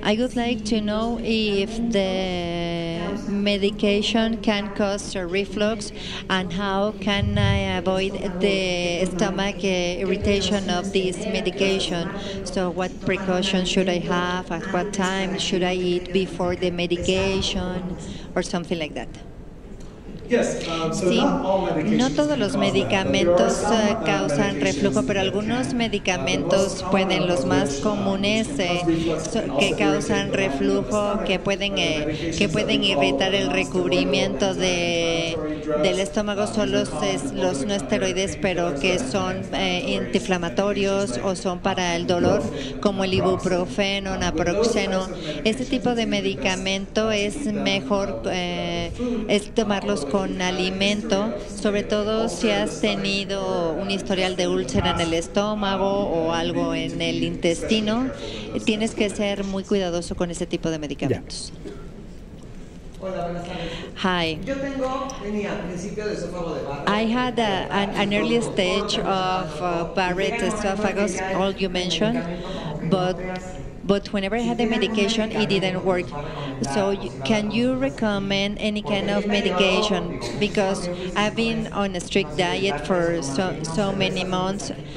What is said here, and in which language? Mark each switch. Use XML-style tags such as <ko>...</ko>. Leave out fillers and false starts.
<en>I would like to know if the medication can cause a reflux and how can I avoid the stomach irritation of this medication. So what precautions should I have? At what time should I eat before the medication or something like that?</en> <es>Sí, no todos los medicamentos causan reflujo, pero algunos medicamentos pueden, los más comunes que causan reflujo, que pueden irritar el recubrimiento del estómago, son los no esteroides, pero que son antiinflamatorios o son para el dolor, como el ibuprofeno, naproxeno. Este tipo de medicamento es mejor es tomarlos con alimento, sobre todo si has tenido un historial de úlcera en el estómago o algo en el intestino. Tienes que ser muy cuidadoso con ese tipo de medicamentos. Hola, buenas tardes.</es> <en>Hi.</en> <es>Yo tenía principio de esófago de Barrett.</es> <en>I had an early stage of Barrett esophagus, all you mentioned, but but whenever I had the medication, it didn't work. So can you recommend any kind of medication? Because I've been on a strict diet for so many months.</en>